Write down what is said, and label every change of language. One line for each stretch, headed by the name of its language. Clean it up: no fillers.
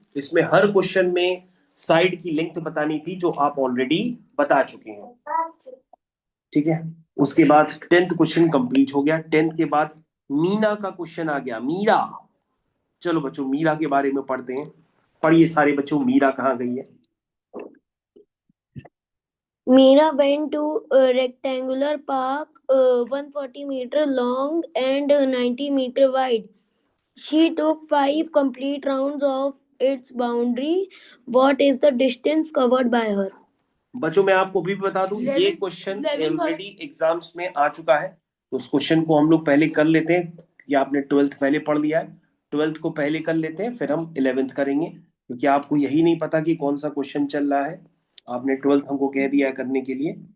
Hindi: इसमें हर क्वेश्चन में साइड की लेंथ बतानी थी, जो आप ऑलरेडी बता चुके हैं। ठीक है, उसके बाद 10th क्वेश्चन कंप्लीट हो गया। 10th के बाद मीना का क्वेश्चन आ गया। मीरा, चलो बच्चों मीरा के बारे में पढ़ते हैं। पढ़िए सारे बच्चों, मीरा कहाँ गई है?
English: Meera went to a rectangular park, 140-meter long and 90-meter wide. She took 5 complete rounds of its boundary. What is the distance covered by her?
Hindi: बच्चों मैं आपको भी बता दूं, ये क्वेश्चन ऑलरेडी एग्जाम्स में आ चुका है। तो उस क्वेश्चन को हम लोग पहले कर लेते हैं, कि आपने 12th पहले पढ़ लिया है। 12th को पहले कर लेते हैं, फिर हम 11th करेंगे, क्योंकि आपको यही नहीं पता कि कौन सा क्वेश्चन चल रहा है। आपने 12th हमको कह दिया है करने के लिए।